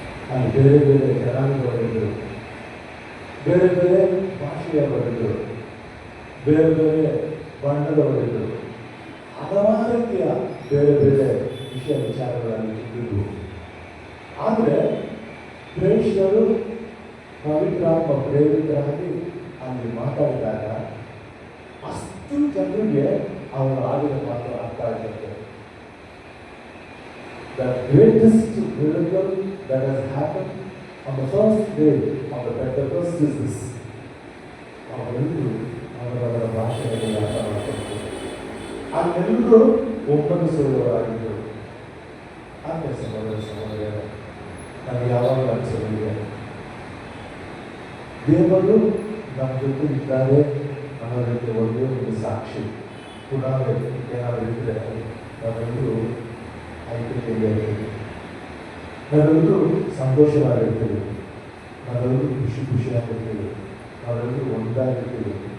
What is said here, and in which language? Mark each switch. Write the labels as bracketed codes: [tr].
[kn] ಅಲ್ಲಿ ಬೇರೆ ಬೇರೆ ಜನಾಂಗಗಳಿದ್ದರು, ಬೇರೆ ಬೇರೆ ಭಾಷೆಯವರಿದ್ದರು, ಬೇರೆ ಬೇರೆ ಬಣ್ಣದವರಿದ್ದರು, ಹಲವಾರು ರೀತಿಯ ಬೇರೆ ಬೇರೆ ವಿಷಯ ವಿಚಾರಗಳಲ್ಲಿ ಇದ್ದಿದ್ದು. ಆದರೆ ಪ್ರೇಕ್ಷಕರು ಪವಿತ್ರಾತ್ಮ ಪ್ರೇರಿತರಾಗಿ ಅಲ್ಲಿ ಮಾತಾಡಿದಾಗ ಅಷ್ಟು ಜನರಿಗೆ ಅವರ ಆಡಿದ ಮಾತು ಅರ್ಥ ಆಗಿರುತ್ತೆ. [en] The greatest miracle that has happened on the first day of the Pentecost is this. [kn] ಅವರೆಲ್ಲರೂ ಅವರವರ ಭಾಷೆಯಲ್ಲಿ ಅರ್ಥ ಮಾಡಿಕೊಂಡು ಅಲ್ಲೆಲ್ಲರೂ ಒಮ್ಮನಿಸುವವರಾಗಿದ್ದರು. ಆದರೆ ಸಹೋದರ ಸಹೋದರಿಯರೇ, ನನಗೆ ಯಾವಾಗಲೂ ಅನಿಸಲಿದೆ, ದೇವರು ನಮ್ಮ ಜೊತೆ ಇದ್ದಾರೆ ಅನ್ನೋದಕ್ಕೆ ಒಂದೇ ಒಂದು ಸಾಕ್ಷಿ ಪುರಾವೆ ಏನಾದರೂ ಇದ್ದರೆ ನಾವೆಲ್ಲರೂ ಐಕ್ಯತೆಯಲ್ಲಿ ಇರ್ತೀವಿ, ನಾವೆಲ್ಲರೂ ಸಂತೋಷವಾಗಿರ್ತೀವಿ, ನಾವೆಲ್ಲರೂ ಖುಷಿಯಾಗಿರ್ತೀವಿ, ನಾವೆಲ್ಲರೂ ಒಟ್ಟಾಗಿರ್ತೀವಿ.